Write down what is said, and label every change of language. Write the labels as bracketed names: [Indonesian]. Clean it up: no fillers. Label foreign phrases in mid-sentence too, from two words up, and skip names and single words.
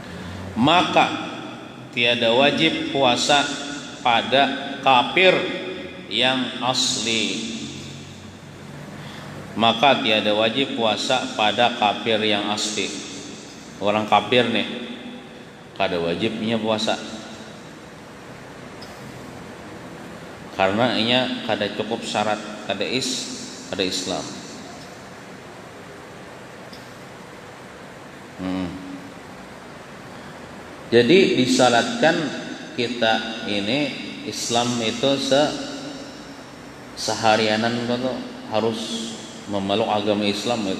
[Indonesian] Maka tiada wajib puasa pada kafir yang asli, maka tiada wajib puasa pada kafir yang asli. [Banjar] Orang kafir nih, kada wajibnya puasa karena inya kada cukup syarat, kada Islam. [Indonesian] Jadi disyaratkan kita ini Islam itu seharianan itu harus memeluk agama Islam itu.